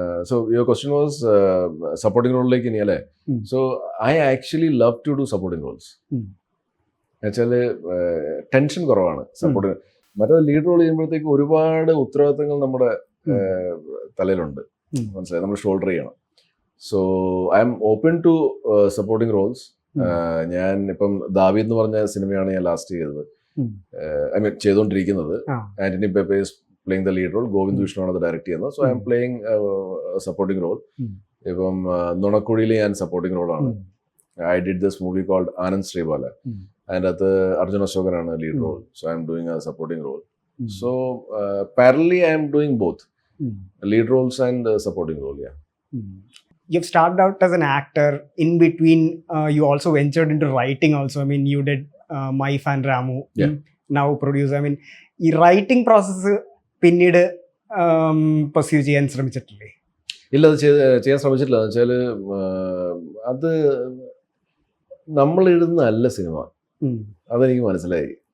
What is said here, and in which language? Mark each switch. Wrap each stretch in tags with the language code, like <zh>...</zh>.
<en>So your question was supporting role like in LA. So I actually love to do supporting roles.</en> <ml>എന്നുവെച്ചാല് tension കുറവാണ് സപ്പോർട്ടിന്. മറ്റേ lead role ചെയ്യുമ്പോഴത്തേക്ക് ഒരുപാട് ഉത്തരവാദിത്തങ്ങൾ നമ്മുടെ തലയിലുണ്ട്, മനസ്സിലായി, നമ്മൾ ഷോൾഡർ ചെയ്യണം.</ml> <en>So I am open to supporting roles.</en> <ml>ഞാൻ ഇപ്പം ദാവീദ് എന്ന് പറഞ്ഞ സിനിമയാണ് ഞാൻ ലാസ്റ്റ് ചെയ്തത്, ഐ മീൻ ചെയ്തുകൊണ്ടിരിക്കുന്നത്.</ml> <en>Antony Pepe is playing the lead role, Govind Vishnu</en> <ml>ആണ് അത് ഡയറക്ട് ചെയ്യുന്നത്.</ml> <en>So I am playing supporting role.</en> <ml>ഇപ്പം നുണക്കുഴിയിൽ ഞാൻ സപ്പോർട്ടിങ് റോളാണ്.</ml> <en>I did this movie called Anand Sreebala.</en> <ml>അതിൻ്റെ അകത്ത് Arjun അശോകനാണ് lead role.</ml> <en>So I am doing a supporting role. So parallelly I am doing both lead roles and supporting role. You've started out as an actor. In between you also ventured into writing also. I mean, you did My Fan Ramu. Now producer.</en> <ml>I mean, ഈ writing process പിന്നീട് pursue ചെയ്യാൻ ശ്രമിച്ചിട്ടില്ലേ? ഇല്ല, അത് ചെയ്യാൻ ശ്രമിച്ചിട്ടില്ല. എന്ന് വെച്ചാൽ അത് നമ്മൾ എഴുതുന്നതല്ല സിനിമ, അതെനിക്ക് മനസ്സിലായി.</ml>